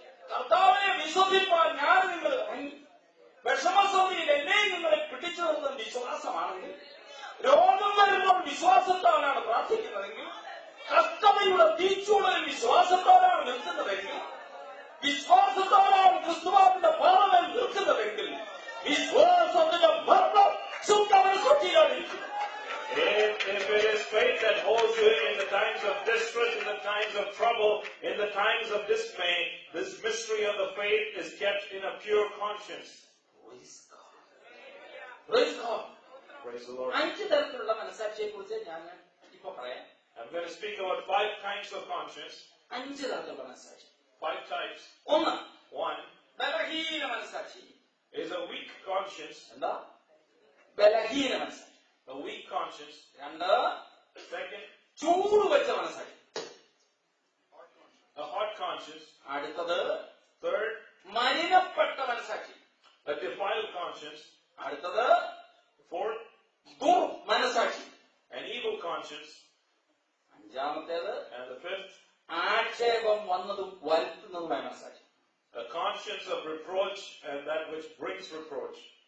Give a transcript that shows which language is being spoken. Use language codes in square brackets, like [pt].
[ml] കർത്താവിനെ വിശ്വസിപ്പാൻ ഞാൻ നിങ്ങൾ വിഷമസൗതിയിൽ എന്നെയും നിങ്ങളെ പിടിച്ചു നിർത്തുന്ന വിശ്വാസമാണെങ്കിൽ, രോഗം വരുമ്പോൾ വിശ്വാസത്താലാണ് പ്രാർത്ഥിക്കുന്നതെങ്കിൽ, കഷ്ടതയുടെ തീച്ചൂടലിൽ വിശ്വാസത്താലാണ് നിൽക്കുന്നതെങ്കിൽ, വിശ്വാസത്താലാണ് ക്രിസ്തുവാന്റെ പാറമേൽ നിൽക്കുന്നതെങ്കിൽ, വിശ്വാസത്തിന്റെ മർമ്മം ശുദ്ധമനസ്സുറ്റിയിലായിരിക്കും. [en] If it is faith that holds you in the times of distress, in the times of trouble, in the times of dismay, this mystery of the faith is kept in a pure conscience. Praise God. Praise God. Praise the Lord. [ml] 5 തരത്തിലുള്ള മനസാക്ഷിയെ കുറിച്ച് ഞാൻ ഇപ്പൊ പറയാം. [en] I'm going to speak about 5 types of conscience. [ml] 5 തരത്തിലുള്ള മനസാക്ഷി. [en] 5 types. [ml] 1, ബലഹീന മനസാക്ഷി. [en] Is a weak conscience. [ml] എന്താ? ബലഹീന മനസാക്ഷി. [en] A weak conscience. [ml] 2, [en] Second, [ml] ചൂട് വെച്ച മനസാക്ഷി. [en] a hot conscience. [ml] അടുത്തത് [en] Third, [ml] മലിനപ്പെട്ട മനസാക്ഷി. [en] a defiled conscience. [ml] അടുത്തത് [en] Fourth, [ml] മനസാക്ഷി. [en] an evil conscience. [ml] അഞ്ചാമത്തേത് [en] And the 5th, [ml] ആക്ഷേപം വന്നതും വരുത്തുന്നതുമായ മനസാക്ഷി. [en] a conscience of reproach and that which brings reproach.